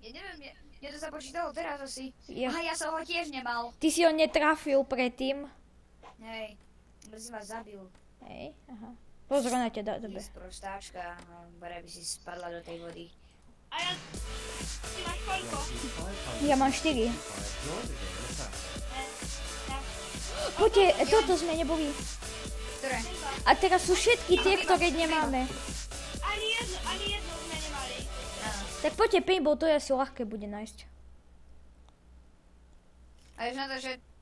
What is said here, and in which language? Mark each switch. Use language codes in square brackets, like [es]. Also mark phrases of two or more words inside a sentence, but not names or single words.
[sk] Ja neviem, Mne to sa počítalo teraz asi. Ja. Aha, ja som ho tiež nemal. Ty si ho netrafil predtým. Hej, si ma zabil. Hej, aha. Pozor na ťa, dobre. Prostáčka, bare by si spadla do tej vody. A ja... Ty máš koľko? Ja mám 4. [en] Join the game assassin. [sk] Poďte, toto sme neboli. Ktoré? A teraz sú všetky tie, ktoré nemáme. Ani jedno sme nemali. Áno. Tak poďte paintball, to je asi ľahké bude nájsť. A už na to, že